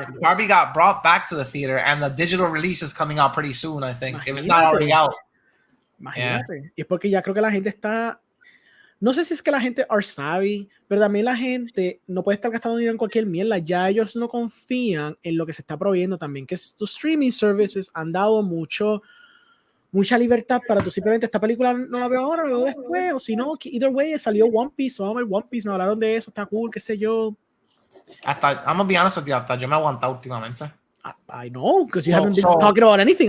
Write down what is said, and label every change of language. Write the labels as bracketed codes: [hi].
[en] Barbie got brought back to the theater and the digital release is coming out pretty soon, I think. If it's not already out. [es] Imagínate. Y es porque ya creo que la gente está. No sé si es que la gente [en] are savvy, [es] pero también la gente no puede estar gastando dinero en cualquier mierda. Ya ellos no confían en lo que se está proveyendo también, que estos streaming services han dado mucha libertad para tú simplemente esta película no la veo ahora, la veo después, o si no, either way, salió One Piece, vamos a ver One Piece, nos hablaron de eso, está cool, qué sé yo. [en] I'm gonna be honest with you, [es] hasta yo me he aguantado últimamente. [en] I know, because you haven't been talking about anything.